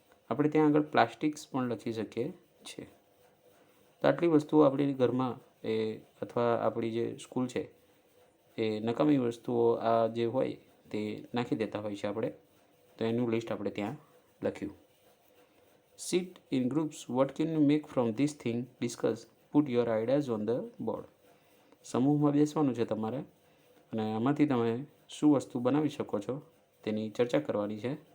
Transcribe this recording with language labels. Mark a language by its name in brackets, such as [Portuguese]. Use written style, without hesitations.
[Gujarati] આપણે ત્યાં આગળ પ્લાસ્ટિક્સ પણ લખી શકીએ છીએ. તો આટલી વસ્તુઓ આપણી ઘરમાં અથવા આપણી જે સ્કૂલ છે એ નકામી વસ્તુઓ આ જે હોય તે નાખી દેતા હોય છે આપણે. તો એનું લિસ્ટ આપણે ત્યાં લખ્યું. [English] Sit in groups. What can you make from this thing? Discuss. Put your ideas on the board. [Gujarati] સમૂહમાં બેસવાનું છે તમારે અને આમાંથી તમે શું વસ્તુ બનાવી શકો છો તેની ચર્ચા કરવાની છે.